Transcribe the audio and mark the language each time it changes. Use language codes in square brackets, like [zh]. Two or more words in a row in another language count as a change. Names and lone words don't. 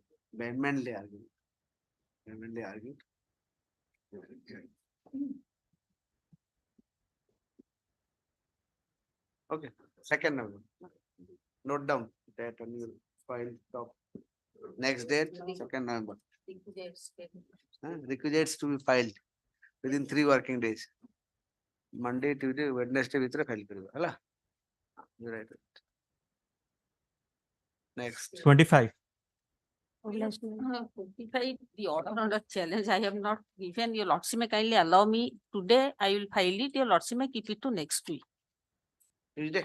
[en] vehemently argued. Vehemently argued. Okay, second number. Note down that on your file top. Next date, 2nd November. Requisites to be filed within 3 working days. Monday, Tuesday, Wednesday [or] ଭିତରେ [en] file [or] କରିବ ହେଲା? [en] You write it. Next. 25. The order under challenge I have not given. Your Lordship may kindly allow me today. I will file it. Your Lordship may keep it to next week. Tuesday.